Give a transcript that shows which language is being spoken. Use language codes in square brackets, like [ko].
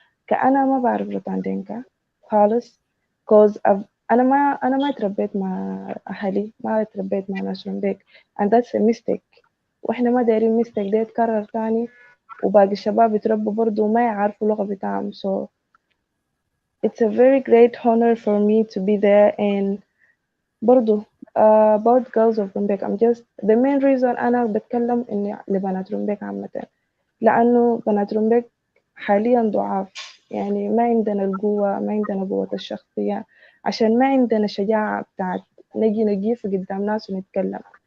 [ar] كأنا ما بعرف روتاندينكا خالص [en] cause [ar] أنا ما تربيت مع أهلي، ما تربيت مع ناس رومبيك [en] and that's a mistake، [ar] وإحنا ما دايرين [en] mistake [ar] ده يتكرر تاني وباقي الشباب يتربوا برضو وما يعرفوا اللغة بتاعهم. [en] so it's a very great honor for me to be there. and [ar] برضو [en] about girls of Rumbek, I'm just the main reason [ar] أنا بتكلم إني لبنات رومبيك عامة، لأنه بنات رومبيك حاليا ضعاف، يعني ما عندنا القوة، ما عندنا قوة الشخصية، عشان ما عندنا شجاعة بتاعت نجي نقيف قدام ناس ونتكلم.